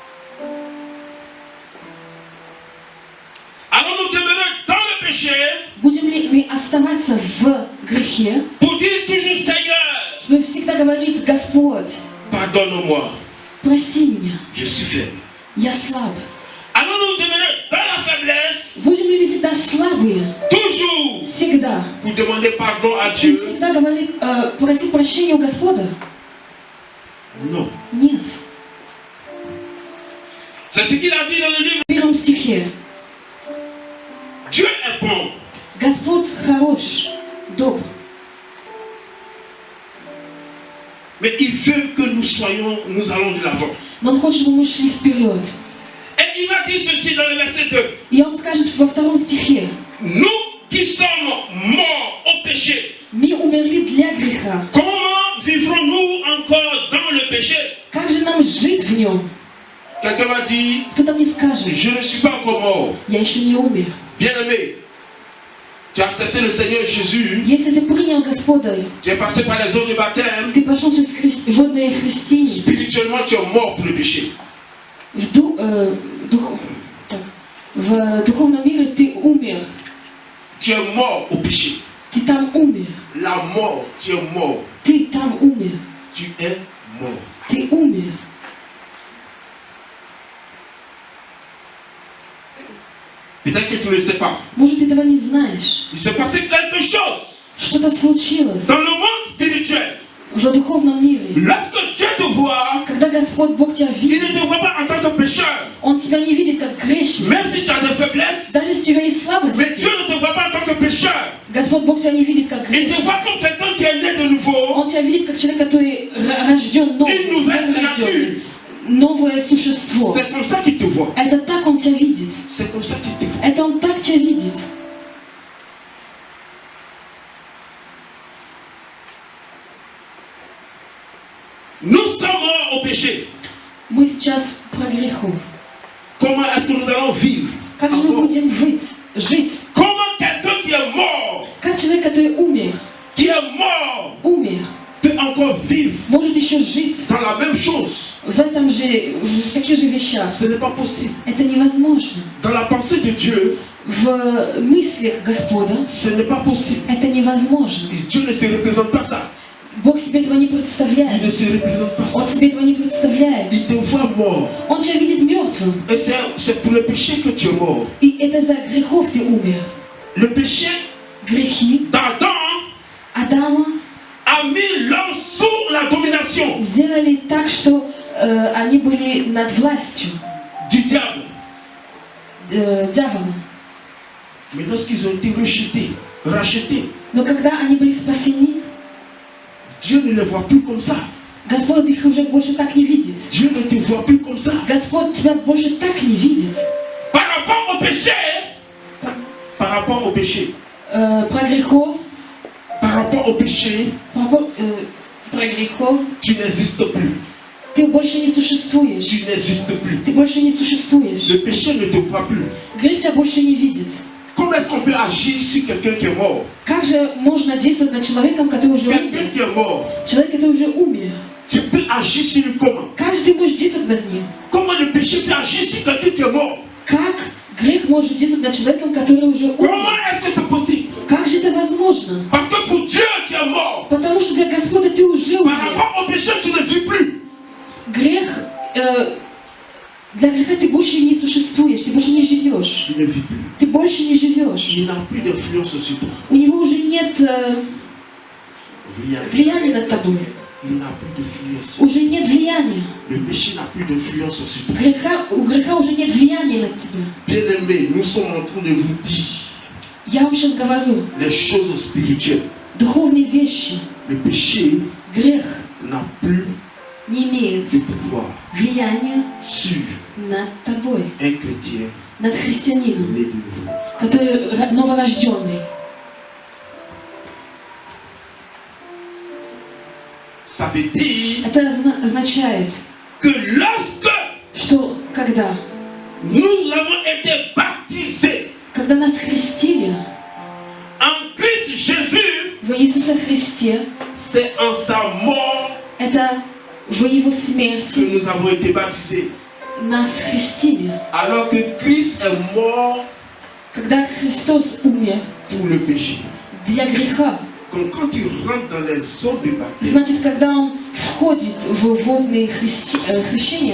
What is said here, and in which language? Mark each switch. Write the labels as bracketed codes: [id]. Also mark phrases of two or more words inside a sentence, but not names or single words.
[fr] Alors nous demeurons dans le péché, [ru] Будем Будем ли мы оставаться в грехе, [fr] pour dire toujours Seigneur, [ru] чтобы всегда говорить: Господь, [fr] pardonne-moi, [ru] прости меня, [fr] je suis faible. [ru] я слаб. [fr] Allons-nous demeurer dans la faiblesse, [ru] Будем ли мы всегда слабые, [fr] toujours [ru] всегда, [fr] pour demander pardon à [ru] и [fr] Dieu? [ru] всегда говорить, просить прощения у Господа? [fr] Non. [ru] Нет. [fr] C'est ce qu'il a dit dans le livre. [ru] В первом стихе: [fr] Dieu est bon. [ru] Господь хорош, добр, [fr] Mais il veut que nous allons de l'avant. [ru] но Он хочет, чтобы мы шли вперед. [fr] Et il va dire ceci dans le verset 2. [ru] И Он скажет во втором стихе: [fr] Nous qui sommes morts au péché, [ru] мы умерли для греха. [fr] comment vivrons-nous encore dans le péché? [ru] Как же нам жить в нем? [fr] Quelqu'un m'a dit, [ru] Кто-то мне скажет: [fr] je ne suis pas encore mort. [ru] я еще не умер. [fr] Bien-aimé, tu as accepté le Seigneur Jésus, [ru] Если ты принял Господа, [fr] tu es passé par les eaux de baptême, [ru] ты пошел через водное христиане, [fr] spirituellement tu es mort pour le péché. [ru] в духовном мире ты умер. [fr] Tu es mort au péché. [ru] Ты там умер. [fr] La mort, tu es mort. [ru] Ты там умер. [fr] Tu es mort. [ru] Ты умер. [fr] Peut-être que tu ne le sais pas. [ru] Может, ты этого не знаешь. [fr] Il s'est passé quelque chose [ru] Что-то случилось [fr] dans le monde spirituel. [ru] в духовном мире. [fr] Lorsque Dieu te voit, [ru] Когда Господь Бог тебя [fr] il [ru] видит, [fr] ne te voit pas en tant que pécheur. [ru] Он тебя не видит как грешник. [fr] Même si tu as des faiblesses, [ru] Даже если у тебя есть [fr] mais [ru] слабости, [fr] Dieu ne te voit pas en tant que pécheur. [ru] Господь Бог тебя не видит как [fr] Il te [ru] грешник. [fr] voit comme quelqu'un qui est né de nouveau. [ru] Он тебя видит как человек, который рожден [fr] Une nouvelle [ru] новый, новое существо. [fr] C'est comme ça qu'il te voit. [ru] Это так Он тебя видит. [fr] C'est comme ça qu'il te voit. [ru] Это Он так тебя видит. [fr] Nous sommes morts au péché. [ru] Мы сейчас про грехов. [fr] Comment est-ce que nous allons vivre? [ru] Как же мы [fr] encore? [ru] будем жить? [fr] Comment quelqu'un qui est mort, [ru] Как человек, который умер, [fr] peut encore vivre [ru] может еще жить [fr] dans la même chose? [ru] в этом же, в таких же вещах? [fr] Ce n'est pas possible. [ru] Это невозможно. [fr] Dans la pensée de Dieu, [ru] В мыслях Господа [fr] ce n'est pas possible. [ru] это невозможно. [fr] Et Dieu ne se représente pas ça. [ru] Бог себе этого не [fr] Il [ru] представляет. [fr] ne se représente pas [ru] Он [fr] ça. [ru] себе этого не представляет. [fr] Il te voit mort. [ru] Он тебя видит мертвым. [fr] Et c'est pour le péché que tu es mort. [ru] И это за грехов ты умер. [fr] Le péché [ru] Грехи [fr] d'Adam [ru] Адама [fr] a mis l'homme sous la domination [ru] сделали так, что они были над властью [fr] du diable. [ru] дьявола. [fr] Mais lorsqu'ils ont été rachetés, [ru] Но когда они были спасены, [fr] Dieu ne les voit plus comme ça. [ru] Господь их уже больше так не видит. [fr] Dieu ne te voit plus comme ça. [ru] Господь тебя больше так не видит. [fr] Par rapport au péché, par rapport au péché, [ru] Про грехов, [fr] par rapport au péché, [ru] про грехов, [fr] tu n'existes plus. [ru] ты больше не существуешь. [fr] Tu n'existes plus. [ru] Ты больше не существуешь. [fr] Le péché ne te voit plus. [ru] Грех тебя больше не видит. [fr] Comment est-ce qu'on peut agir sur quelqu'un qui est mort? [ru] Как же можно действовать над человеком, который уже [fr] Quelqu'un [ru] умер? [fr] qui est mort, [ru] Человек, который уже умер. [fr] tu peux agir sur lui comment? [ru] Как же ты можешь действовать над ним? [fr] Comment le péché peut agir sur quelqu'un qui est mort? [ru] Как грех может действовать над человеком, который уже умер? [fr] Comment est-ce que c'est possible? [ru] Как же это возможно? [fr] Parce que pour Dieu, tu es mort. [ru] Потому что для Господа ты уже [fr] Par [ru] умер. [fr] rapport au péché, tu ne vis plus. [ru] Грех, для греха ты больше не существуешь, ты больше не живешь. [fr] Tu ne vis plus. [ru] Ты больше не живешь. [fr] Il n'a plus d'influence sur toi. [ru] У него уже нет влияния над тобой. [fr] Il n'a plus d'influence. [ru] Уже нет влияния. [fr] Le péché n'a plus d'influence sur toi. [ru] У греха уже нет влияния над тебя. [fr] Bien-aimés, nous sommes en train de vous dire [ru] Я вам сейчас говорю, [fr] les choses spirituelles. [ru] духовные вещи, [fr] Le péché [ru] грех [fr] n'a plus [ru] не имеет [fr] de pouvoir [ru] влияния [fr] sur [ru] над тобой, [fr] un chrétien [ru] над христианином, [fr] né de nouveau. [ru] который новорожденный. [fr] Ça veut dire [ru] Это означает, [fr] que lorsque [ru] что когда [fr] nous avons été baptisés [ru] когда нас крестили [fr] en Christ Jésus, [ru] в Иисусе Христе, [fr] c'est en sa mort [ru] это в Его [fr] que [ru] смерти [fr] nous avons été baptisés. [ru] нас крестили. [fr] Alors que Christ est mort [ru] Когда Христос умер [fr] pour le péché. [ru] для греха, [fr] Quand tu rentres dans les eaux de baptême, [ru] значит, когда Он входит в водные хрещения,